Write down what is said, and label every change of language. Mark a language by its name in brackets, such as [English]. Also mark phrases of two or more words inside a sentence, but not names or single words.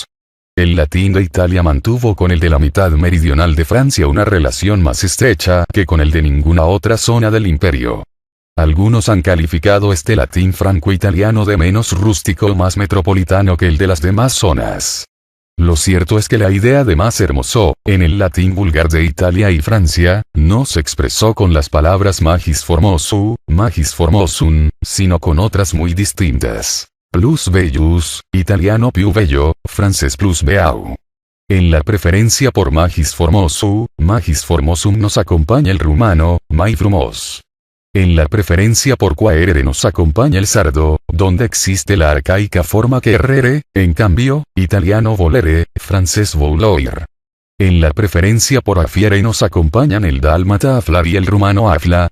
[Spanish] El latín de Italia mantuvo con el de la mitad meridional de Francia una relación más estrecha que con el de ninguna otra zona del imperio. Algunos han calificado este latín franco-italiano de menos rústico o más metropolitano que el de las demás zonas. Lo cierto es que la idea de más hermoso, en el latín vulgar de Italia y Francia, no se expresó con las palabras [Latin] magis formosum, [Spanish] sino con otras muy distintas. [Latin] Plus bellus, [Spanish] italiano [Italian] più bello, [Spanish] francés [French] plus beau. [Spanish] En la preferencia por [Latin] magis formosum [Spanish] nos acompaña el rumano, [Romanian] mai frumos. [Spanish] En la preferencia por quaerere nos acompaña el sardo, donde existe la arcaica forma querere, en cambio, italiano volere, francés vouloir. En la preferencia por afiere nos acompañan el dálmata aflar y el rumano afla.